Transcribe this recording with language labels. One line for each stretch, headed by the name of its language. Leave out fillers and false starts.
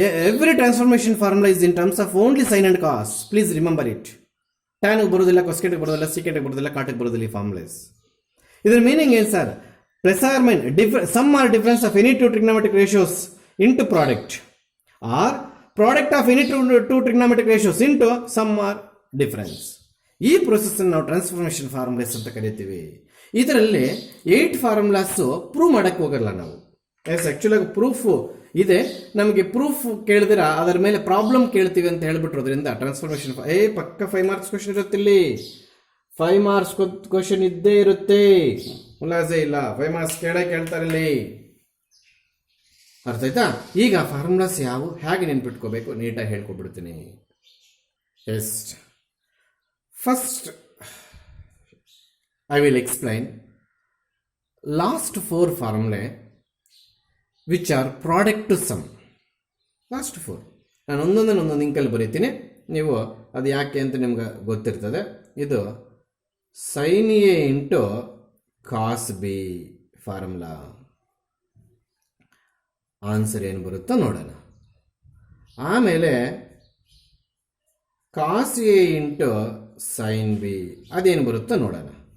English: Every transformation formula is in terms of only sin and cos. Please remember it.
Kannada: tan ಬರೋದಿಲ್ಲ, cosecant ಬರೋದಿಲ್ಲ, secant ಬರೋದಿಲ್ಲ, cot ಬರೋದಿಲ್ಲ ಈ formulas. ಇದರ meaning ಏನು sir?
English: Plus or minus sum or difference of any two trigonometric ratios into product, or product of any two trigonometric ratios into sum or difference.
Kannada: ಈ process ನಾವು transformation formulas ಅಂತ ಕರಿತೀವಿ. ಇದರಲ್ಲಿ 8 formulas prove ಮಾಡಕ್ಕೆ ಹೋಗಲ್ಲ ನಾವು. S, ಆಕ್ಚುಲಾಗಿ proof ಇದೆ. ನಮಗೆ ಪ್ರೂಫ್ ಕೇಳಿದಿರ ಅದರ ಮೇಲೆ ಪ್ರಾಬ್ಲಮ್ ಕೇಳ್ತೀವಿ ಅಂತ ಹೇಳ್ಬಿಟ್ರೋದ್ರಿಂದ ಟ್ರಾನ್ಸ್ಫಾರ್ಮೇಶನ್ ಪಕ್ಕ 5 ಮಾರ್ಕ್ಸ್ ಕ್ವಶನ್ ಇರುತ್ತೆ. ಇಲ್ಲಿ 5 ಮಾರ್ಕ್ಸ್ ಕ್ವಶನ್ ಇದ್ದೇ ಇರುತ್ತೆ, ಉಲ್ಲಾಸೆ ಇಲ್ಲ. 5 ಮಾರ್ಕ್ಸ್ ಕೇಳ್ತಾರೆ ಇಲ್ಲಿ. ಅರ್ಥ ಆಯ್ತಾ? ಈಗ ಫಾರ್ಮುಲಾಸ್ ಯಾವ ಹೇಗೆ ನೆನ್ಪಿಟ್ಕೋಬೇಕು ನೀಟಾಗಿ ಹೇಳ್ಕೊಬಿಡ್ತೀನಿ.
English: Yes, first I will explain last 4 formulae which are product to sum.
Kannada: last 4 ನಾನು ಒಂದೊಂದು ಇಂಕಲ್ಲಿ ಬರೀತೀನಿ, ನೀವು ಅದು ಯಾಕೆ ಅಂತ ನಿಮ್ಗೆ ಗೊತ್ತಿರ್ತದೆ. ಇದು sine A into cos B formula. Answer ಏನು ಬರುತ್ತೋ ನೋಡೋಣ. ಆಮೇಲೆ cos A into sine B ಅದೇನು ಬರುತ್ತೋ ನೋಡೋಣ.